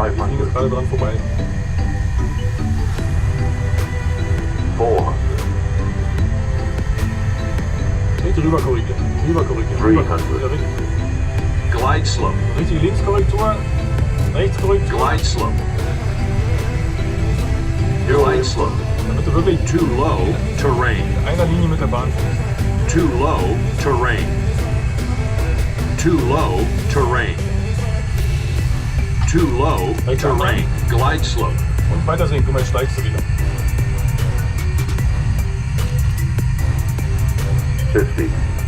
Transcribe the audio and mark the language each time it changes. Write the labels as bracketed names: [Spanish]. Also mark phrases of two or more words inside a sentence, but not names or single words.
[German] Ich fliege jetzt gerade dran vorbei. 400. Nicht rüber korrigieren. Rüber korrigieren. 300. Ja, richtig. [English] Glide slope. [German] Richtige Linkskorrektur. Rechtskorrektur. [English] Glide slope. Glide slope. [German] Damit du wirklich [English] Too low terrain. [German] in einer Linie mit der Bahn fährst. [English] Too low terrain. Too low, terrain. Too low, terrain. Glide slope. [German] Und weitersehen, guck mal, jetzt steigst du wieder. 50.